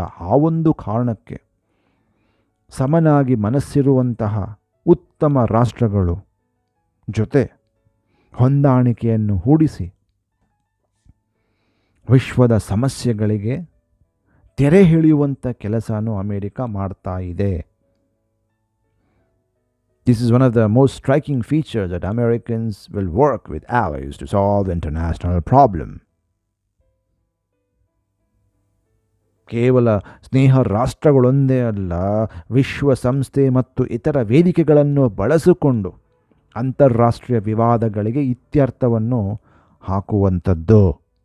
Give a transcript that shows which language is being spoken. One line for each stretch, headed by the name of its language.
Kannada: ಆ ಒಂದು ಕಾರಣಕ್ಕೆ ಸಮನಾಗಿ ಮನಸ್ಸಿರುವಂತಹ ಉತ್ತಮ ರಾಷ್ಟ್ರಗಳು ಜೊತೆ ಹೊಂದಾಣಿಕೆಯನ್ನು ಹೂಡಿಸಿ ವಿಶ್ವದ ಸಮಸ್ಯೆಗಳಿಗೆ ತೆರೆ ಎಳೆಯುವಂಥ ಕೆಲಸನೂ ಅಮೇರಿಕ ಮಾಡ್ತಾ ಇದೆ.
English: This is one of the most striking features that Americans will work with allies to solve the international problem.
Kannada: ಕೇವಲ ಸ್ನೇಹ ರಾಷ್ಟ್ರಗಳೊಂದೇ ಅಲ್ಲ, ವಿಶ್ವಸಂಸ್ಥೆ ಮತ್ತು ಇತರ ವೇದಿಕೆಗಳನ್ನು ಬಳಸಿಕೊಂಡು ಅಂತಾರಾಷ್ಟ್ರೀಯ ವಿವಾದಗಳಿಗೆ ಇತ್ಯರ್ಥವನ್ನು ಹಾಕುವಂಥದ್ದು.